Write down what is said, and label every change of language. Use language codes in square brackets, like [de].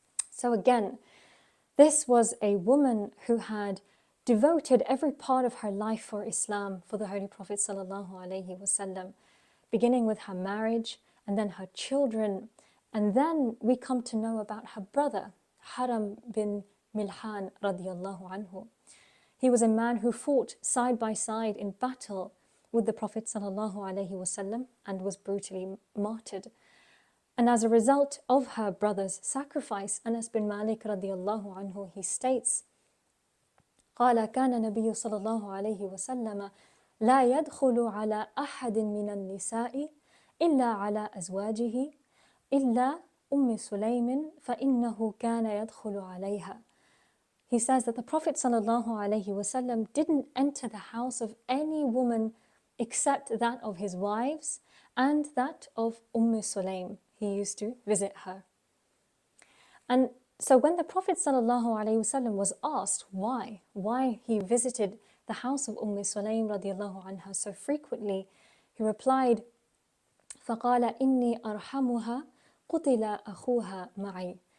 [en] So again, this was a woman who had devoted every part of her life for Islam, for the Holy Prophet sallallahu alaihi wasallam, beginning with her marriage and then her children. And then we come to know about her brother, Haram bin Milhan radiallahu anhu. He was a man who fought side by side in battle with the Prophet sallallahu alaihi wasallam and was brutally martyred. And as a result of her brother's sacrifice, Anas bin Malik radiallahu anhu, he states, [ar] قال كان النبي صلى الله عليه وسلم لا يدخل على أحد من النساء إلا على أزواجه إلا سليم فإنه كان يدخل عليها. [en] He says that the Prophet sallallahu alaihi wasallam didn't enter the house of any woman except that of his wives and that of Sulaym. He used to visit her. And so when the Prophet sallallahu alaihi wasallam was asked why he visited the house of Sulaym radiallahu anha so frequently, he replied, [ar] فَقَالَ إِنِّي أَرْحَمُهَا قُتِلَ أَخُوهَا مَعِي.